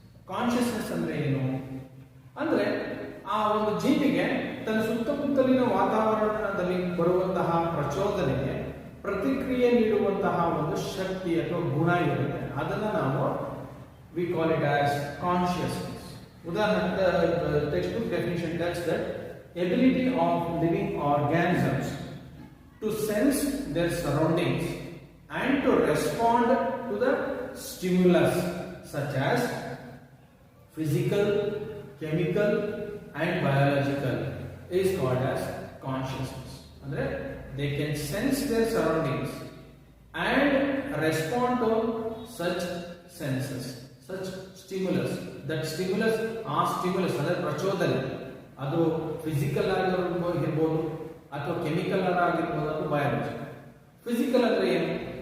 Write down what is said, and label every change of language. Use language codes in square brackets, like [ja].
[kn] Consciousness ಅಂದ್ರೆ ಏನು ಅಂದ್ರೆ ಆ ಒಂದು ಜೀವಿಗೆ ತನ್ನ ಸುತ್ತಮುತ್ತಲಿನ ವಾತಾವರಣದಲ್ಲಿ ಬರುವಂತಹ ಪ್ರಚೋದನೆಗೆ ಪ್ರತಿಕ್ರಿಯೆ ನೀಡುವಂತಹ ಒಂದು ಶಕ್ತಿ ಅಥವಾ ಗುಣ ಇರುತ್ತೆ. ಅದನ್ನ ನಾವು [en] we call it as [kn] consciousness. [en] ಉದಾಹರಣೆ, text book definition tells that ability of living organisms to sense their surroundings and to respond to the stimulus such as physical, chemical and biological is called as consciousness. Andre they can sense their surroundings and respond to such senses, such stimulus. That stimulus [kn] ಅಂದ್ರೆ ಪ್ರಚೋದನೆ, ಅದು physical ಆಗಿರ್ಬೋದು ಅಥವಾ chemical ಆಗಿರ್ಬೋದು ಅಥವಾ biological. Physical ಅಂದ್ರೆ ಏನು?